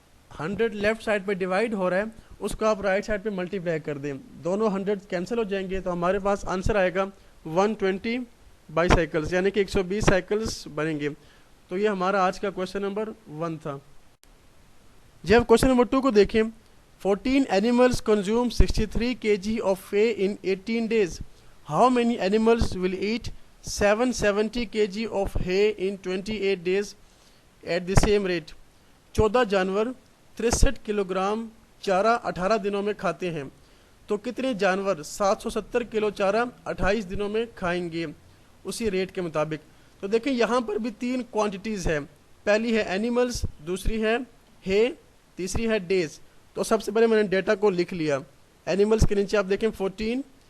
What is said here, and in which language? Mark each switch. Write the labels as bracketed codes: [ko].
[ur] 100 left side پہ divide ہو رہا ہے اس کو آپ رائٹ سائڈ پہ ملٹیپلائی کر دیں، دونوں 100 کینسل ہو جائیں گے، تو ہمارے پاس آنسر آئے گا 120 بائی سائیکلز، یعنی کہ 120 سائیکلز بنیں گے۔ تو یہ ہمارا آج کا کویشچن نمبر 1 تھا۔ جب کویشچن نمبر 2 کو دیکھیں، [en] 14 animals consume 63 kg of hay in 18 days. How many animals will eat 770 kg of hay in 28 days at the same rate? [ur] 14 جانور 63 کلو گرام چارہ 18 دنوں میں کھاتے ہیں، تو کتنے جانور 770 کلو چارہ 28 دنوں میں کھائیں گے اسی ریٹ کے مطابق؟ تو دیکھیں یہاں پر بھی 3 کوانٹیٹیز ہیں، پہلی ہے اینیملز، دوسری ہے ہے، تیسری ہے ڈیز۔ تو سب سے پہلے میں نے ڈیٹا کو لکھ لیا۔ اینیملز کے نیچے آپ دیکھیں 14،